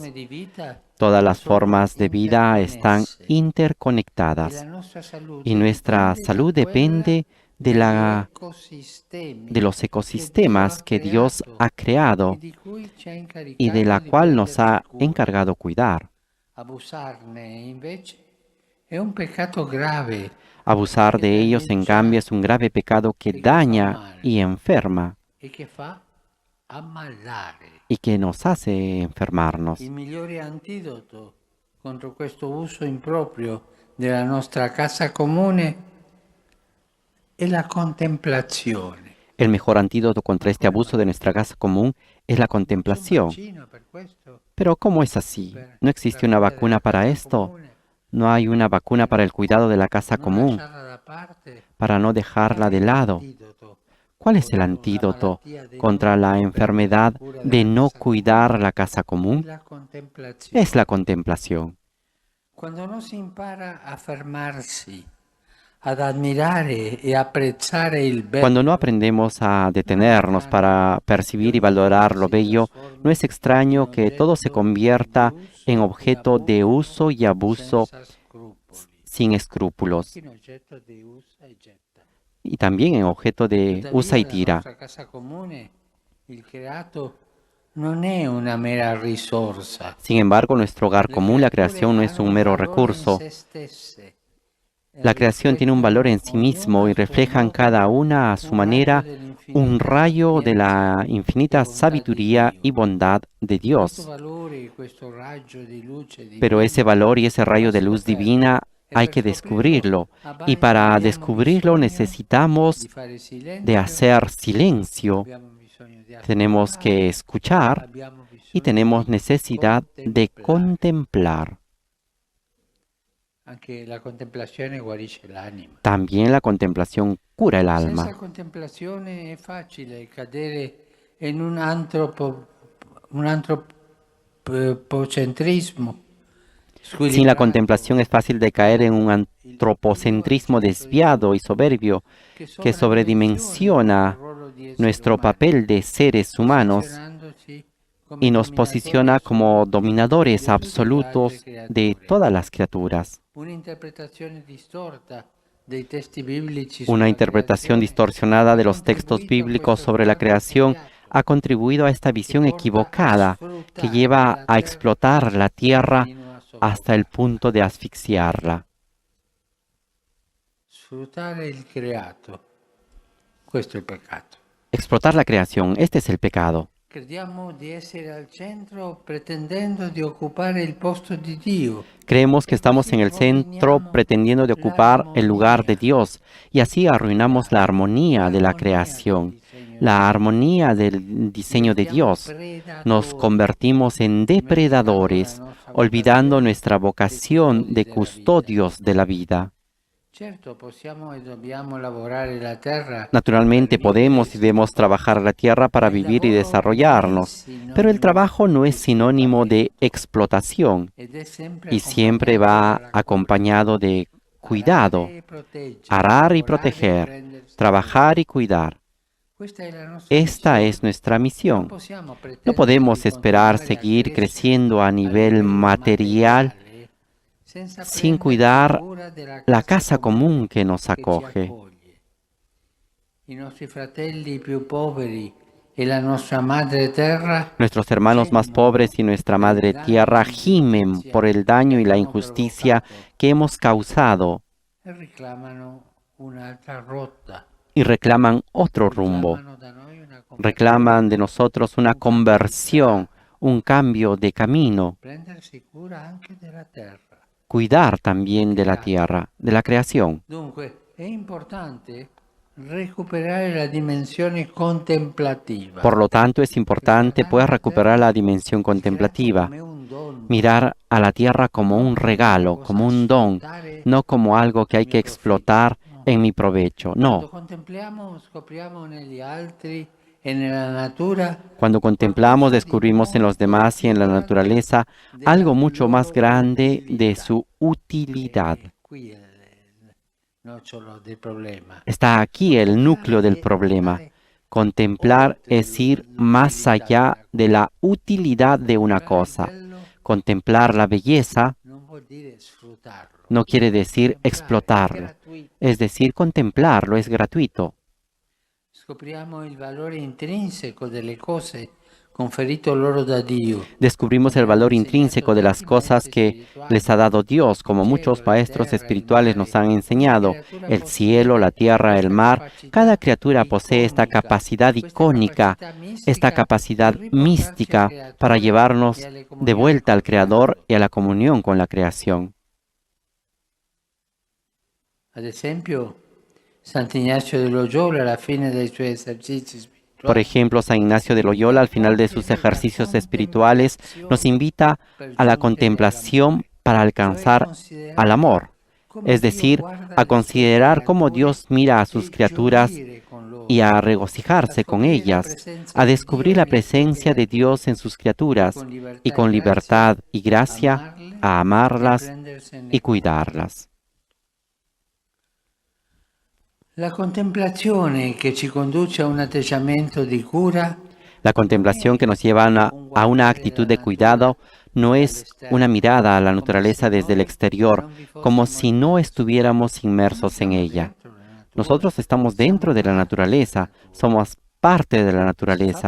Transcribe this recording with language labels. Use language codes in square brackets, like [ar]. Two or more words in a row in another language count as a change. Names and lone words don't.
[es] Todas las formas de vida están interconectadas y nuestra salud depende de los ecosistemas que Dios ha creado y de la cual nos ha encargado cuidar. Abusar de ellos, en cambio, es un grave pecado que daña y enferma y que nos hace enfermarnos. [it] Il migliore antidoto contro questo uso improprio della nostra casa comune è la contemplazione. [es] El mejor antídoto contra este abuso de nuestra casa común es la contemplación. Pero ¿cómo es así? ¿No existe una vacuna para esto? ¿No hay una vacuna para el cuidado de la casa común, para no dejarla de lado? ¿Cuál es el antídoto contra la enfermedad de no cuidar la casa común? Es la contemplación. [it] Cuando no si impara a fermarsi, ad admirare e apprezzare il bello. [es] Cuando no aprendemos a detenernos para percibir y valorar lo bello, no es extraño que todo se convierta en objeto de uso y abuso sin escrúpulos, [it] in oggetto di usa e getta. [es] y también en objeto de usa y [it] Tuttavia, la [es] tira. [it] nostra casa comune, il creato, non è una mera risorsa. [es] Sin embargo, nuestro hogar [it] Le [es] común, la [it] creature [es] creación, no es [it] hanno [es] un mero [it] valore in [es] recurso. [it] se stesse e [es] La creación tiene un valor en sí [it] riflettono [es] mismo y [it] ognuna a suo [es] reflejan [it] modo [es] cada una a su [it] un [es] manera [it] raggio dell'infinita [es] un rayo de la [it] sapienza [es] infinita [it] e bontà di [es] sabiduría [it] Dio. [es] y bondad de [it] Questo [es] Dios. [it] valore e questo raggio di luce [es] Pero ese [it] divina [es] valor y ese rayo [it] va [es] de luz [it] scoperto [es] divina [it] e [es] hay [it] per [es] que [it] scoprirlo [es] descubrirlo. [it] a [es] Y [it] Bari [es] para [it] abbiamo [es] descubrirlo [it] bisogno [es] necesitamos [it] di fare [es] de [it] silenzio, [es] hacer silencio, [it] abbiamo bisogno di [es] tenemos que [it] ascoltare, [es] escuchar [it] abbiamo [es] y [it] bisogno [es] tenemos [it] di [es] necesidad de contemplar. [it] Anche la contemplazione guarisce l'anima. [es] También la contemplación cura el [it] Senza [es] alma. [it] contemplazione è facile cadere in un antropocentrismo. [es] Sin la contemplación es fácil de caer en un antropocentrismo desviado y soberbio que sobredimensiona nuestro papel de seres humanos y nos posiciona como dominadores absolutos de todas las criaturas. Una interpretación distorsionada de los textos bíblicos sobre la creación ha contribuido a esta visión equivocada que lleva a explotar la tierra hasta el punto de asfixiarla. [it] Sfruttare il creato. Questo è il peccato. [es] Explotar la creación, este es el pecado. [it] Crediamo di essere al centro pretendendo di occupare il posto di Dio. [es] Creemos que estamos en el centro pretendiendo de ocupar el lugar de Dios y así arruinamos la armonía de la creación, la armonía del diseño de Dios. Nos convertimos en depredadores, olvidando nuestra vocación de custodios de la vida. [it] Certo, possiamo e dobbiamo lavorare la terra. [es] Naturalmente podemos y debemos trabajar la tierra para vivir y desarrollarnos, pero el trabajo no es sinónimo de explotación y siempre va acompañado de cuidado, arar y proteger, trabajar y cuidar. Esta es nuestra misión. No podemos esperar seguir creciendo a nivel material sin cuidar la casa común que nos acoge. [it] I nostri fratelli più poveri e la nostra madre terra [es] Nuestros hermanos más pobres y nuestra madre tierra gimen por el daño y la injusticia que hemos causado [it] reclamano un'altra rotta. [es] y reclaman otro rumbo. Reclaman de nosotros una conversión, un cambio de camino, [it] Prendersi cura anche della terra. [es] cuidar también de la tierra, de la creación. [it] Dunque, è importante recuperare la dimensione contemplativa. [es] Por lo tanto, es importante pues recuperar la dimensión contemplativa, [it] Come un dono, [es] mirar a la tierra como un regalo, como un don, no como algo que hay que explotar en mi provecho. [it] Quando [es] No, [it] contempliamo, scopriamo negli altri e nella natura [es] cuando contemplamos descubrimos en los demás y en la naturaleza algo mucho más grande de su utilidad. [it] qui è il nocciolo del problema. [es] Está aquí el núcleo del problema. Contemplar es ir más allá de la utilidad de una cosa. Contemplar la belleza [it] Non vuol dire sfruttarlo. [es] no quiere decir explotarlo, es decir, contemplarlo es gratuito. [it] Scopriamo il valore intrinseco delle cose conferito loro da Dio. [es] Descubrimos el valor intrínseco de las cosas que les ha dado Dios, como muchos maestros espirituales nos han enseñado. El cielo, la tierra, el mar, cada criatura posee esta capacidad icónica, esta capacidad mística para llevarnos de vuelta al Creador y a la comunión con la creación. [it] Ad esempio, Sant'Ignazio de Loyola alla fine dei suoi esercizi spirituali [es] Por ejemplo, San Ignacio de Loyola, al final de sus ejercicios espirituales, nos invita a la contemplación para alcanzar al amor, es decir, a considerar cómo Dios mira a sus criaturas y a regocijarse con ellas, a descubrir la presencia de Dios en sus criaturas y con libertad y gracia a amarlas y cuidarlas. [it] La contemplazione che ci conduce a un atteggiamento di cura [es] La contemplación que nos lleva a una actitud de cuidado no es una mirada a la naturaleza desde el exterior, como si no estuviéramos inmersos en ella. Nosotros estamos dentro de la naturaleza, somos parte de la naturaleza.